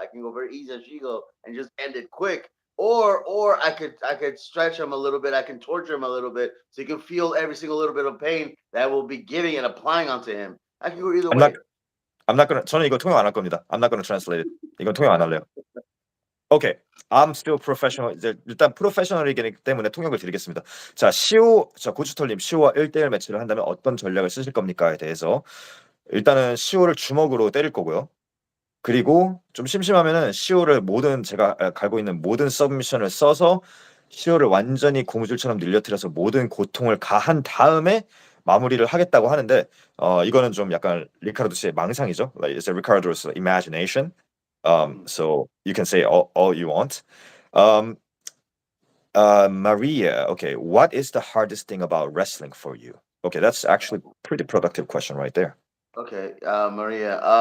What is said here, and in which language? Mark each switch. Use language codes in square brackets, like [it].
[en] I can go very easy on Shiho and just end it quick. Or I could stretch him a little bit. I can torture him a little bit so he can feel every single little bit of pain that will be giving and applying onto him. I can go either I'm not. way. I'm not gonna. [ko] 저는 이거 통역 안 할 겁니다. [en] I'm not gonna translate it. [ko] 이건 통역 안 할래요. [en] Okay. I'm still professional. [ko] 이제 일단 프로페셔널이기 때문에 통역을 드리겠습니다. 자, 고추털님, 시오와 1대1 매치를 한다면 어떤 전략을 쓰실 겁니까에 대해서 일단은 시오를 주먹으로 때릴 거고요. 그리고 좀 심심하면은 시오를 제가 갈고 있는 모든 서브미션을 써서 시오를 완전히 고무줄처럼 늘려뜨려서 모든 고통을 가한 다음에 마무리를 하겠다고 하는데 이거는 좀 약간 리카르도 씨의 망상이죠. [en] Like it's a Ricardo's imagination. So you can say all you want. Um, Maria, okay, what is the hardest thing about wrestling for you? Okay, that's actually pretty productive question right there. Okay, Maria.